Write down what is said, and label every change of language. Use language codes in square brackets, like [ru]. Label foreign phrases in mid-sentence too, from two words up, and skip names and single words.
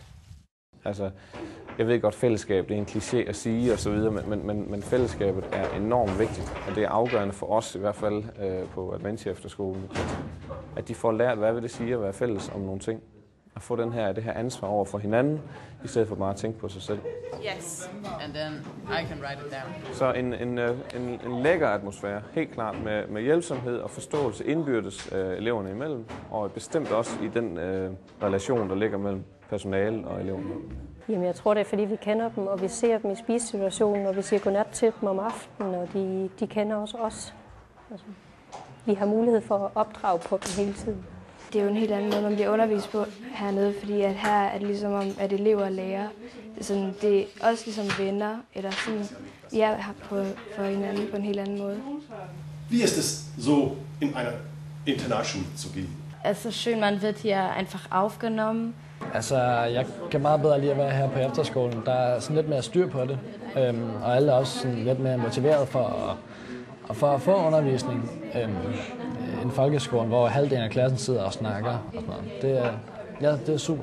[da] Altså, jeg ved godt, fællesskab det er en kliché at sige og så videre, men fællesskabet er enormt vigtigt, og det er afgørende for os i hvert fald på Adventure Efterskolen, at de får lært, hvad vil det sige at være fælles om nogle ting. At få det her ansvar over for hinanden, i stedet for bare at tænke på sig selv. [en] Yes, and then I can write it down. [da] Så en lækker atmosfære, helt klart med hjælpsomhed og forståelse indbyrdes eleverne imellem, og bestemt også i den relation, der ligger mellem personalet og eleverne. Jamen, jeg tror, det er, fordi vi kender dem, og vi ser dem i spisesituationen, og vi siger godnat til dem om aftenen, og de kender også os. Altså, vi har mulighed for at opdrage på dem hele tiden. Det er jo en helt anden måde, man bliver undervist på hernede, fordi at her er det ligesom om, at elever og lærere, det er også ligesom venner, eller sådan, vi er her for hinanden på en helt anden måde. [de] Wie ist es so, in einer Internatschule zu gehen? Es ist schön, man wird hier einfach aufgenommen. [da] Altså, jeg kan meget bedre lide at være her på efterskolen. Der er sådan lidt mere styr på det, og alle er også sådan lidt mere motiveret for at få undervisning. En folkeskole, hvor halvdelen af klassen sidder og snakker og sådan noget. Det er super.